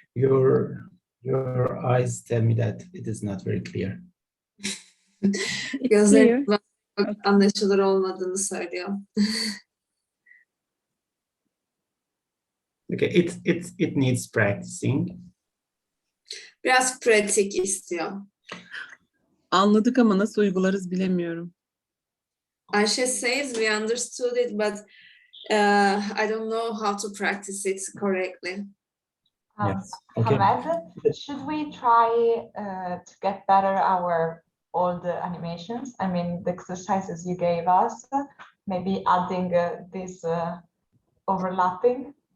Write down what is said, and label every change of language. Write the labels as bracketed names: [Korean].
[English] Your eyes tell me that it is not very clear. [Turkish] Gözlerim [English] Clear. [Turkish] anlaşılır olmadığını söylüyor. [English] Okay. It needs practicing. [Turkish] Biraz pratik istiyor. Anladık ama nasıl uygularız bilemiyorum. [English] Ayşe says we understood it, but I don't know how to practice it correctly. Yes. Okay. Hamed, should we try to get better all the animations? I mean, the exercises you gave us, maybe adding this overlapping.